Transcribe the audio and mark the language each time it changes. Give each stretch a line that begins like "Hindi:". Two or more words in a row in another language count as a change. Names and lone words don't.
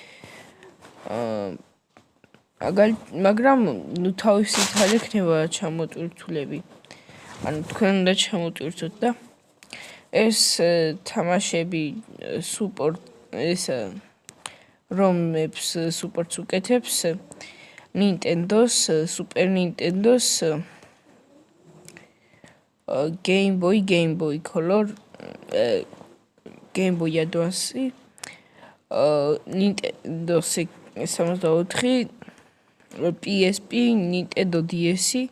Georgian: მაგრამ თავისით არ ექნება ჩამოტვირთულები. ანუ თქვენ უნდა ჩამოტვირთოთ და ეს თამაშები რომებს სუპორტს უკეთებს Nintendo's, Super Nintendo's, Game Boy Color, Game Boy Advance, Nintendo 64, PSP, Nintendo DS,